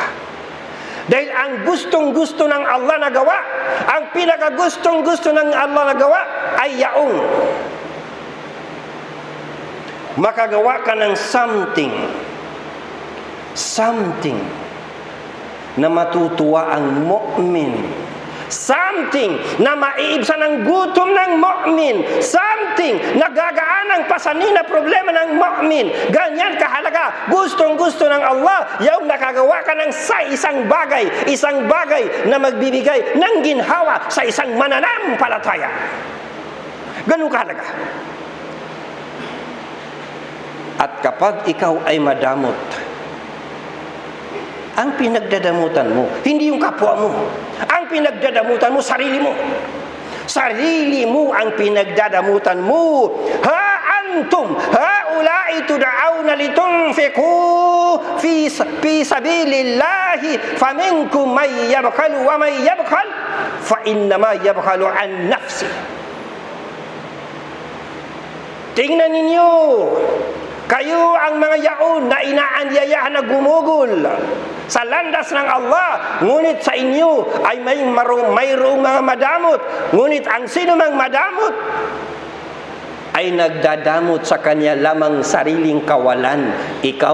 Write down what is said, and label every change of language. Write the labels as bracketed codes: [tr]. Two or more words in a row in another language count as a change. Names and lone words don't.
[tl] Dahil ang gustong-gusto ng Allah na gawa, ang pinakagustong-gusto ng Allah na gawa ay yaong makagawa ka ng something na matutuwa ang mu'min, something na maiibsan ang gutom ng mu'min, something na gagaan ang pasanin na problema ng mu'min. Ganyan kahalaga, gustong-gusto ng Allah yung nakagawa ka ng isang bagay na magbibigay ng ginhawa sa isang mananampalataya. Ganun kahalaga. At kapag ikaw ay madamot, ang pinagdadamutan mo, hindi yung kapwa mo. Ang pinagdadamutan mo, sarili mo. Sarili mo ang pinagdadamutan mo. [ar] ها أنتم هؤلاء تدعون لتنفقوا في سبيل الله فمنكم من يبخل ومن يبخل فإنما يبخل عن نفسه. [tl] Tingnan ninyo, kayo ang mga yaon na inaanyayahan na gumugol sa landas ng Allah, ngunit sa inyo ay mayroong mga madamot. Ngunit ang sino mang madamot ay nagdadamot sa kanya lamang sariling kawalan.